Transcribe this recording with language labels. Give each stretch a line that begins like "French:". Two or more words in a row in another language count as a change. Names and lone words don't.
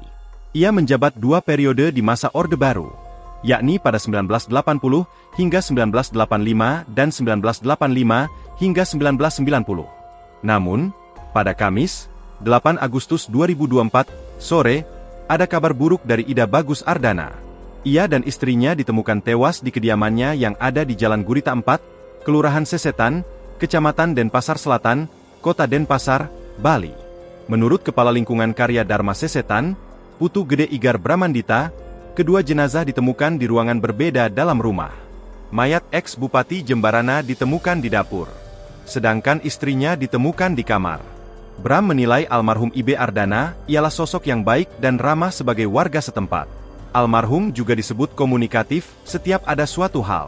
Indonesian: Ia menjabat 2 periode di masa Orde Baru, yakni pada 1980 hingga 1985 dan 1985 hingga 1990. Namun, pada Kamis, 8 Agustus 2024, sore, ada kabar buruk dari Ida Bagus Ardana. Ia dan istrinya ditemukan tewas di kediamannya yang ada di Jalan Gurita 4, Kelurahan Sesetan, Kecamatan Denpasar Selatan, Kota Denpasar, Bali. Menurut Kepala Lingkungan Karya Dharma Sesetan, Putu Gede Igar Bramandita, kedua jenazah ditemukan di ruangan berbeda dalam rumah. Mayat ex-Bupati Jembrana ditemukan di dapur, sedangkan istrinya ditemukan di kamar. Bram menilai almarhum IB Ardana ialah sosok yang baik dan ramah sebagai warga setempat. Almarhum juga disebut komunikatif setiap ada suatu hal.